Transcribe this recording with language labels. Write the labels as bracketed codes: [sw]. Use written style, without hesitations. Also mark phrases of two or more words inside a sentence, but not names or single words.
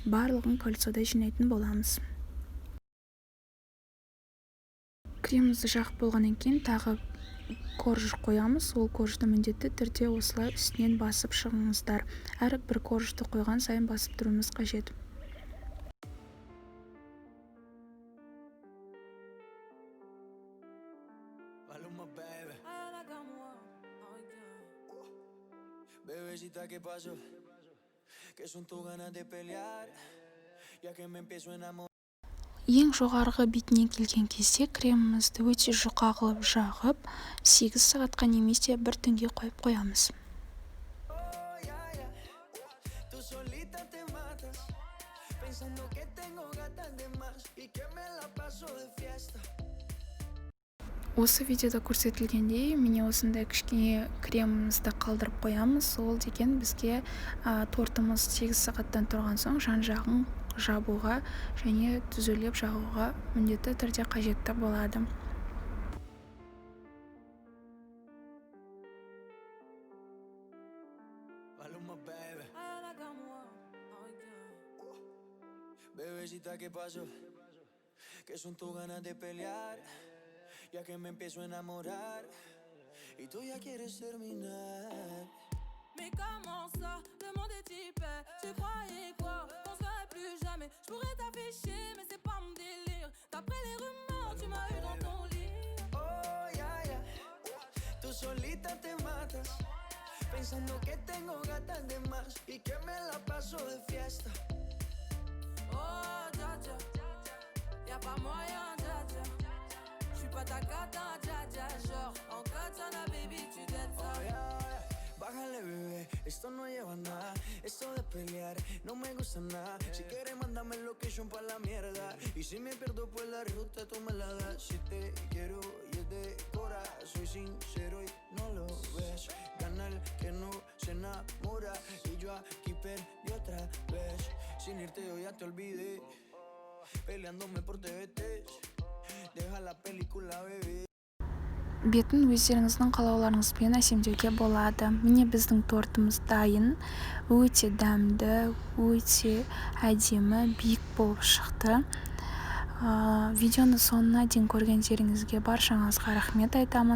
[kk] Барлығын кольцода жинайтын боламыз. Кремімізді жағып болғаннан кейін тағы корж қоямыз. Ол коржды міндетті түрде осылай үстінен басып шығыңыздар. Әр бір коржды қойған сайын басып тұруымыз қажет. [es] Bebecita, ¿qué pasó? ¿Qué son tus ganas de pelear? Ya que me empiezo a enamorar. [kk] Ең жоғарғы бетіне келген кезде кремімізді өте жұқа қылып жағып, 8 сағатқа немесе 1 түнге қойып қоямыз. Осы видеода көрсетілгендей, міне осындай кішкене кремімізді қалдырып қоямыз. Ол деген бізге тортымыз 8 сағаттан тұрған соң жан-жағын жабуға және түзелеп жағуға міндетті түрде қажетті болады. [es] Bebecita, ¿qué pasó? ¿Qué son tus ganas de pelear? Ya que me empiezo a enamorar y tú ya quieres terminar. [fr] Mais comment ça, le monde est hyper. Tu croyais quoi, qu'on se verrait plus jamais. Je pourrais t'afficher, mais c'est pas mon délire. D'après les rumeurs, tu m'as eu dans ton lit. [en] Oh, yeah, yeah. [es] Tú solita te matas, pensando que tengo gatas de más y que me la paso de fiesta. Oh, dja dja, [fr] y'a pas moyen, dja dja. J'suis pas ta cata, dja dja. Genre, en katana, baby, tu dettes ça. [en] Oh, yeah, yeah. [es] Bájale, bebé, esto no lleva nada. Esto de pelear no me gusta nada. Si quieres, mándame el location pa' la mierda. Y si me pierdo, pues la ruta tú me la das. Si te quiero y es de cora, soy sincero y no lo ves. Gana el que no se enamora. Y yo aquí perdí otra vez. Sin irte yo ya te olvidé. Peleándome por TVT. Deja la película, bebé. [kk] Бетін өздеріңіздің қалауларыңызбен әсемдеуге болады. Міне біздің тортымыз дайын. Өте дәмді, өте әдемі, биік болып шықты. Видеоны соңына дейін көргендеріңізге баршаңызға рахмет айтамын.